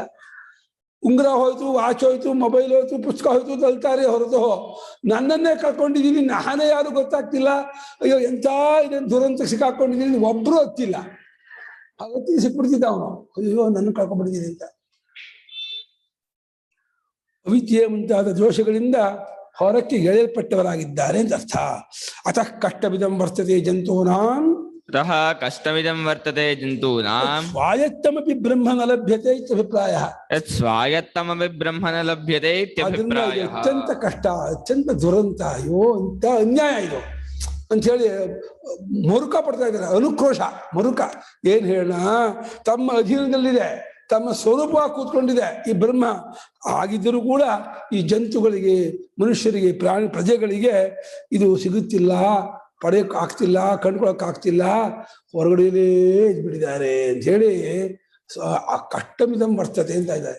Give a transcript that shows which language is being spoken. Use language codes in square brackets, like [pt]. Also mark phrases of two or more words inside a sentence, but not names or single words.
[kn] ಉಂಗುರ ಹೋಯ್ತು, ವಾಚ್ ಹೋಯ್ತು, ಮೊಬೈಲ್ ಹೋಯ್ತು, ಪುಸ್ತಕ ಹೋಯ್ತು ಅಂತ ಹೇಳ್ತಾರೆ ಹೊರತು ನನ್ನನ್ನೇ ಕಳ್ಕೊಂಡಿದ್ದೀನಿ, ನಾನೇ ಯಾರು ಗೊತ್ತಾಗ್ತಿಲ್ಲ, ಅಯ್ಯೋ ಎಂಥ ಇದನ್ನು ದುರಂತ ಸಿಕ್ಕಾಕೊಂಡಿದ್ದೀನಿ ಒಬ್ರು ಹತ್ತಿಲ್ಲ. ಅವತ್ತಿ ಸಿಕ್ಬಿಡ್ತಿದ್ದ ಅವನು, ಅಯ್ಯೋ ನನ್ನ ಕಳ್ಕೊಂಡ್ಬಿಟ್ಟಿದ್ದೀನಿ ಅಂತ. ಅವಿದ್ಯೆ ಮುಂತಾದ ದೋಷಗಳಿಂದ ಹೊರಕ್ಕೆ ಎಳೆಯಲ್ಪಟ್ಟವರಾಗಿದ್ದಾರೆ ಅಂತ ಅರ್ಥ. [sa] ಅತಃ ಕಷ್ಟವಿದಂ ವರ್ತತೆ ಜಂತೂನಾಂ, ಅತಃ ಕಷ್ಟವಿದಂ ವರ್ತತೆ ಜಂತೂನಾಂ ಸ್ವಾಯತ್ತಮಪಿ ಬ್ರಹ್ಮ ನ ಲಭ್ಯತೆ ಇತ್ಯಭಿಪ್ರಾಯಃ. ಯತ್ ಸ್ವಾಯತ್ತಮಪಿ ಬ್ರಹ್ಮ ನ ಲಭ್ಯತೆ ಇತ್ಯಭಿಪ್ರಾಯಃ. [kn] ಅತ್ಯಂತ ಕಷ್ಟ, ಅತ್ಯಂತ ದುರಂತ, ಅಯ್ಯೋ ಇಂಥ ಅನ್ಯಾಯ ಇದು ಅಂತ ಹೇಳಿ ಮರುಕ ಪಡ್ತಾ ಇದ್ದಾರೆ. ಅನುಕ್ರೋಶ, ಮರುಕ. ಏನ್ ಹೇಳ, ತಮ್ಮ ಅಧೀನದಲ್ಲಿದೆ, ತಮ್ಮ ಸ್ವರೂಪವಾಗಿ ಕೂತ್ಕೊಂಡಿದೆ ಈ ಬ್ರಹ್ಮ. ಆಗಿದ್ದರೂ ಕೂಡ ಈ ಜಂತುಗಳಿಗೆ, ಮನುಷ್ಯರಿಗೆ, ಪ್ರಜೆಗಳಿಗೆ ಇದು ಸಿಗುತ್ತಿಲ್ಲ, ಪಡೆಯಕ್ ಆಗ್ತಿಲ್ಲ, ಕಂಡ್ಕೊಳಕ್ ಆಗ್ತಿಲ್ಲ, ಹೊರಗಡೆಯೇ ಇದ್ಬಿಟ್ಟಿದ್ದಾರೆ ಅಂತ ಹೇಳಿ ಆ [sa] ಕಷ್ಟಮಿದಂ ವರ್ತತೆ [kn] ಅಂತ ಇದ್ದಾರೆ.